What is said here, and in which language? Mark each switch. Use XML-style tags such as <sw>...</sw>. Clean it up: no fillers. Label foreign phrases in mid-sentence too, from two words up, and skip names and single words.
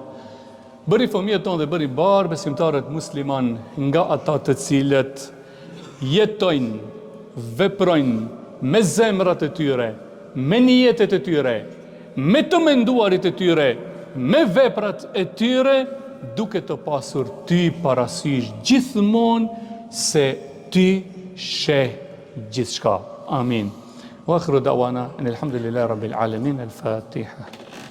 <sq>Bëri fëmijët tonë dhe bëri barë besimtarët musliman nga ata të cilët jetojnë, veprojnë me zemrat e tyre, me niyetet e tyre, me të menduarit e tyre, me veprat e tyre, duke të pasur ty parasysh gjithmonë se ty sheh gjithçka. Amin.</sq> <ar>وآخر دعوانا الحمد لله رب العالمين.</ar> <sq>Al-Fatiha.</sq>